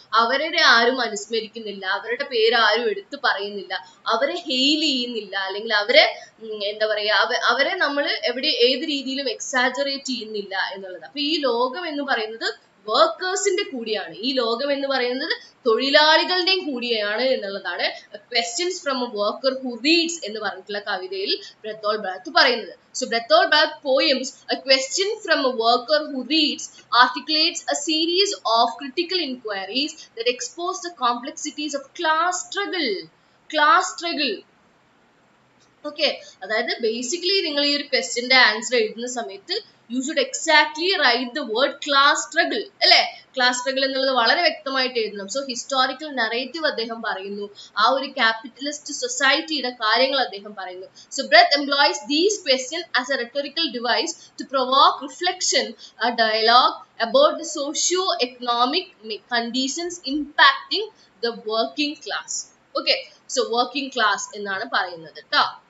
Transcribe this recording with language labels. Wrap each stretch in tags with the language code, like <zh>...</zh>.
<ml>അവരെ ആരും അനുസ്മരിക്കുന്നില്ല, അവരുടെ പേര് ആരും എടുത്തു പറയുന്നില്ല, അവരെ ഹെയിൽ ചെയ്യുന്നില്ല, അല്ലെങ്കിൽ അവരെ എന്താ പറയാ അവരെ നമ്മൾ ഏത് രീതിയിലും എക്സാജറേറ്റ് ചെയ്യുന്നില്ല എന്നുള്ളത്. അപ്പൊ ഈ ലോകം എന്ന് പറയുന്നത് വർക്കേഴ്സിന്റെ കൂടിയാണ്. ഈ ലോകം എന്ന് പറയുന്നത് തൊഴിലാളികളുടെയും കൂടിയാണ് എന്നുള്ളതാണ് questions from A worker who reads എന്ന് പറഞ്ഞിട്ടുള്ള കവിതയിൽ Bertolt Brecht പറയുന്നത്.</ml> <en>So Bertolt Brecht poems A Question from a Worker Who Reads articulates a series of critical inquiries that expose the complexities of class struggle.</en> <ml>Okay, അതായത് basically നിങ്ങൾ ഈ ഒരു ക്വസ്റ്റ്യന്റെ answer എഴുതുന്ന സമയത്ത്</ml> <en>you should exactly write the word class struggle</en> <ml>അല്ലെ. Class struggle എന്നുള്ളത് വളരെ വ്യക്തമായിട്ട് എഴുതണം. സോ ഹിസ്റ്റോറിക്കൽ നറേറ്റീവ് അദ്ദേഹം പറയുന്നു, ആ ഒരു ക്യാപിറ്റലിസ്റ്റ് സൊസൈറ്റിയുടെ കാര്യങ്ങൾ അദ്ദേഹം പറയുന്നു.</ml> <en>So Brecht employs these questions as a rhetorical device to provoke reflection, a dialogue about the socio-economic conditions impacting the working class. Okay, so working class</en> <ml>എന്നാണ് പറയുന്നത് ട്ടോ.</ml>